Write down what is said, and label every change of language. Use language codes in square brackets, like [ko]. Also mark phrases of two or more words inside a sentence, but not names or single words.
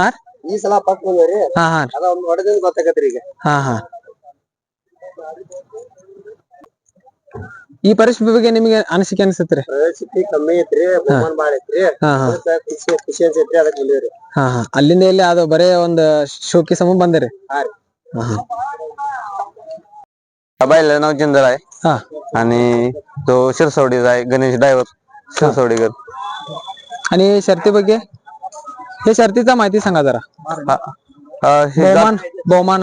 [kn] ಈ ಸಲ ಫಸ್ಟ್ ಬಂದ್ರಿ. ಹಾ. ಅದ ಒಂದ್ ಹೊಡೆದಿಂದ ಗೊತ್ತಾಗತ್ರಿ ಈಗ. ಹಾ. ಈ ಪರಿಸ್ಥಿತಿ ಬಗ್ಗೆ ನಿಮಗೆ ಅನಿಸಿಕೆ ಅನ್ಸತ್ರಿ? ಪರಿಸ್ಥಿತಿ ಕಮ್ಮಿ ಐತ್ರಿ, ಬಹುಮಾನ ಬಾಳ ಐತ್ರಿ. ಖುಷಿ ಅನ್ಸೈತ್ರಿ, ಅದಕ್ಕೆ ಬಂದಿವ್ರಿ. ಅಲ್ಲಿಂದ ಇಲ್ಲಿ ಅದು ಬರೇ ಒಂದ್ [mr] शौकी समोर [kn] ಬಂದಿರಿ? [mr] बैल नाव चंद्र आहे. आणि तो शिरसवडीचा आहे, गणेश ड्रायव्हर शिरसवडीकर. आणि शर्ती ಬಗ್ಗೆ हे शर्तीचा माहिती सांगा जरा. बहुमान